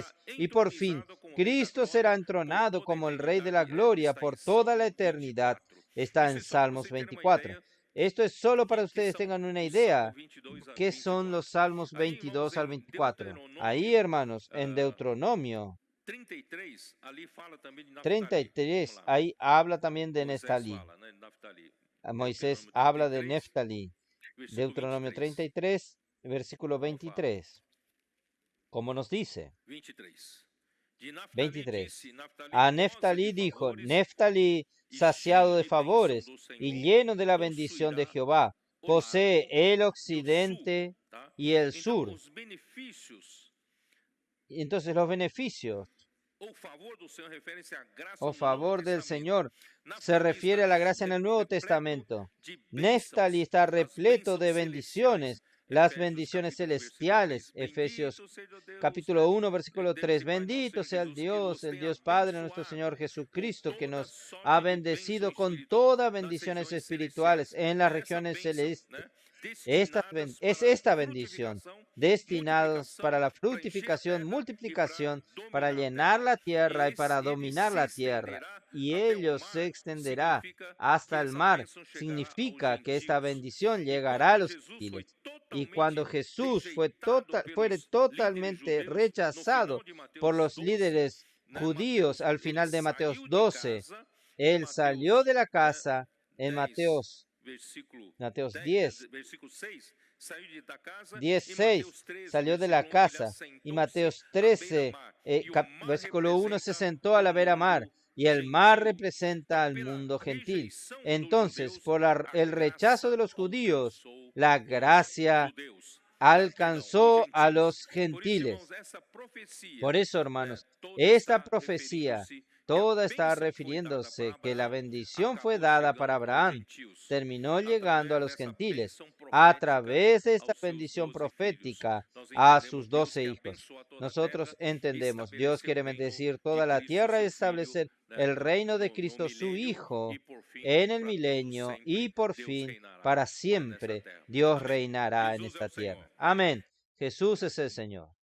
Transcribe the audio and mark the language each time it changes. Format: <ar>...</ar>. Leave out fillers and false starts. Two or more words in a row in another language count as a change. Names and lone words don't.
<es>Y por fin, Cristo será entronado como el Rey de la Gloria por toda la eternidad. Está en Salmos 24. Esto es solo para que ustedes tengan una idea. ¿Qué son los Salmos 22 al 24? Ahí, hermanos, en Deuteronomio 33,</es> <pt>ali fala também de Naftali. Vamos 33, lá.</pt> <es>ahí habla también de Moisés Neftalí.</es> <pt>fala, né, Naftali. Moisés Deuteronômio</pt> <es>habla de 33, Neftalí.</es> <pt>versículo</pt> <es>Deuteronomio 23.</es> <pt>33, versículo Como fala?</pt> <es>23. Como nos dice?</es> <pt>23. De Naftali</pt> <es>23.</es> <pt>disse, Naftali A</pt> <es>goza Neftalí de dijo, favores Neftalí,</es> <pt>e saciado cheio de de bênção</pt> <es>favores</es> <pt>do</pt> <es>y</es> <pt>Senhor,</pt> <es>lleno de la bendición de</es> <pt>possuirá</pt> <es>Jehová,</es> <pt>o posee largo</pt> <es>el</es> <pt>e o sul.</pt> <es>occidente</es> <pt>Tá?</pt> <es>y el</es> <pt>Então,</pt> <es>sur.</es> <pt>os benefícios,</pt> <es>Y entonces los beneficios</es> <pt>o favor do Senhor, refere-se à graça o no Novo</pt> <es>favor del</es> <pt>Testamento.</pt> <es>Señor se</es> <pt>Naftali</pt> <es>refiere</es> <pt>está</pt> <es>a la gracia en el Nuevo</es> <pt>repleto</pt> <es>Testamento.</es> <pt>de</pt> <es>Neftalí</es> <pt>bênçãos,</pt> <es>está</es> <pt>as</pt> <es>repleto</es> <pt>bênçãos</pt> <es>de</es> <pt>celestiais.</pt> <es>bendiciones, las</es> <pt>Efésios</pt> <es>bendiciones</es> <pt>capítulo 1, versículo 3.</pt> <es>celestiales. Efesios</es> <pt>Bendito seja Deus,</pt> <es>capítulo 1, versículo</es> <pt>Deus</pt> <es>3.</es> <pt>e Pai nosso</pt> <es>Bendito</es> <pt>Senhor</pt> <es>sea</es> <pt>Jesus, que</pt> <es>el</es> <pt>nos tem</pt> <es>Dios Padre, nuestro</es> <pt>abençoado</pt> <es>Señor</es> <pt>com</pt> <es>Jesucristo, que</es> <pt>toda</pt> <es>nos ha</es> <pt>sorte de bênção</pt> <es>bendecido con</es> <pt>espiritual</pt> <es>todas</es> <pt>nas</pt> <es>bendiciones</es> <pt>regiões</pt> <es>espirituales</es> <pt>celestiais.</pt> <es>en las</es> <pt>Essa</pt> <es>regiones</es> <pt>bênção,</pt> <es>celestes.</es> <pt>né, destinadas</pt> <es>Es</es> <pt>para</pt> <es>esta bendición,</es> <pt>frutificação,</pt> <es>destinados para</es> <pt>multiplicação,</pt> <es>la</es> <pt>para encher a</pt> <es>fructificación,</es> <pt>terra e para</pt> <es>multiplicación, para</es> <pt>dominar a</pt> <es>llenar</es> <pt>terra.</pt> <es>la tierra y para</es> <pt>Ele</pt> <es>dominar</es> <pt>se</pt> <es>la tierra.</es> <pt>estenderá</pt> <es>Y</es> <pt>até o</pt> <es>ello se</es> <pt>mar,</pt> <es>extenderá</es> <pt>significa que</pt> <es>hasta el</es> <pt>essa</pt> <es>mar.</es> <pt>bênção chegará aos</pt> <es>Significa que esta</es> <pt>gentios.</pt> <es>bendición</es> <pt>E</pt> <es>llegará a</es> <pt>quando</pt> <es>los</es> <pt>Jesus foi</pt> <es>gentiles. Y cuando</es> <pt>totalmente</pt> <es>Jesús</es> <pt>rejeitado</pt> <es>fue</es> <pt>pelos líderes</pt> <es>totalmente</es> <pt>judeus, no final</pt> <es>rechazado</es> <pt>de</pt> <es>por</es> <pt>Mateus</pt> <es>los</es> <pt>12,</pt> <es>líderes</es> <pt>né,</pt> <es>judíos</es> <pt>Mateus,</pt> <es>al</es> <pt>ele</pt> <es>final de Mateos</es> <pt>saiu de</pt> <es>12,</es> <pt>casa, em</pt> <es>él salió</es> <pt>Mateus,</pt> <es>de la</es> <pt>né,</pt> <es>casa en</es> <pt>10,</pt> <es>Mateos</es> <pt>versículo,</pt> <es>Mateos</es> <pt>10,</pt> <es>10,</es> <pt>versículo 6, saiu da casa,</pt> <es>10,</es> <pt>e</pt> <es>6,</es> <pt>Mateus 13,</pt> <es>salió de la</es> <pt>versículo 1, ele</pt> <es>casa. Y</es> <pt>assentou-se</pt> <es>Mateos</es> <pt>à</pt> <es>13,</es> <pt>beira-mar, e o mar</pt> <es>versículo 1, se</es> <pt>representa</pt> <es>sentó a</es> <pt>o</pt> <es>la vera mar.</es> <pt>mundo</pt> <es>Y el mar</es> <pt>gentil.</pt> <es>representa</es> <pt>Então,</pt> <es>al</es> <pt>pela</pt> <es>mundo gentil.</es> <pt>rejeição dos</pt> <es>Entonces,</es> <pt>judeus,</pt> <es>por</es> <pt>a</pt> <es>el rechazo</es> <pt>graça</pt> <es>de los judíos,</es> <pt>alcançou</pt> <es>la</es> <pt>os</pt> <es>gracia</es> <pt>judeus. Perdão, os</pt> <es>alcanzó a</es> <pt>gentios.</pt> <es>los</es> <pt>Por isso, irmãos,</pt> <es>gentiles.</es> <pt>essa profecia,</pt> <es>Por eso,</es> <pt>né,</pt> <es>hermanos,</es> <pt>toda</pt> <es>esta</es> <pt>está</pt> <es>profecía,</es> <pt>referindo-se que a</pt> <es>toda está</es> <pt>bênção foi dada para</pt> <es>refiriéndose que la</es> <pt>Abraão,</pt> <es>bendición fue</es> <pt>acabou</pt> <es>dada para</es> <pt>chegando aos</pt> <es>Abraham,</es> <pt>gentios</pt> <es>terminó llegando a</es> <pt>através</pt> <es>los</es> <pt>dessa</pt> <es>gentiles</es> <pt>bênção</pt> <es>a</es> <pt>profética</pt> <es>través de esta</es> <pt>aos seus</pt> <es>bendición</es> <pt>12 filhos.</pt> <es>profética</es> <pt>Nós</pt> <es>a</es> <pt>entendemos</pt> <es>sus</es> <pt>Deus</pt> <es>12</es> <pt>quer</pt> <es>hijos.</es> <pt>abençoar toda a</pt> <es>Nosotros</es> <pt>terra e</pt> <es>entendemos, Dios</es> <pt>estabelecer o</pt> <es>quiere</es> <pt>reino</pt> <es>bendecir</es> <pt>de</pt> <es>toda la</es> <pt>Cristo,</pt> <es>tierra y</es> <pt>seu Filho,</pt> <es>establecer</es> <pt>né,</pt> <es>el reino de</es> <pt>no</pt> <es>Cristo, su</es> <pt>milênio</pt> <es>Hijo,</es> <pt>e por fim</pt> <es>en el</es> <pt>para todo</pt> <es>milenio y</es> <pt>sempre</pt> <es>por</es> <pt>Deus</pt> <es>fin</es> <pt>reinará</pt> <es>para</es> <pt>nesta</pt> <es>siempre</es> <pt>terra.</pt> <es>Dios</es> <pt>Amém.</pt> <es>reinará en</es> <pt>Jesus é</pt> <es>esta</es> <pt>o Senhor.</pt> <es>tierra. Amén. Jesús es el Señor.</es>